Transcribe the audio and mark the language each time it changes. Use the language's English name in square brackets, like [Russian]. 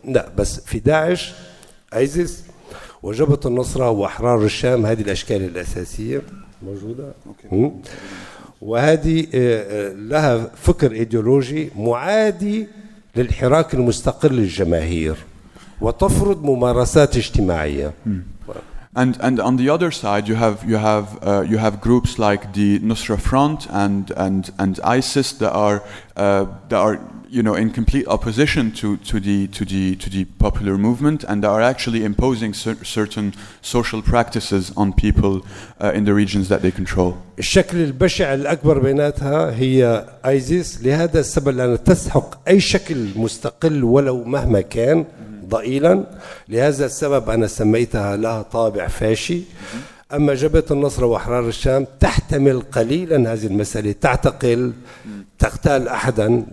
[Arabic] لا بس في داعش، ايزيس وجبهة النصرة وأحرار الشام، هذه الأشكال الأساسية موجودة. وهذه لها فكر إيديولوجي معادي للحراك المستقل للجماهير وتفرض ممارسات اجتماعية. [English] And on the other side, you have groups like the Nusra Front and ISIS that are in complete opposition to the popular movement, and that are actually imposing certain social practices on people in the regions that they control. [Arabic] الشكل البشع الأكبر بيناتها هي ايزيس، لهذا السبب لأنها تسحق أي شكل مستقل ولو مهما كان ضئيلا، لهذا السبب أنا سميتها لها طابع فاشي. أما جبهة النصرة وأحرار الشام تحتمل قليلا هذه المسألة، تعتقل تقتل أحدا.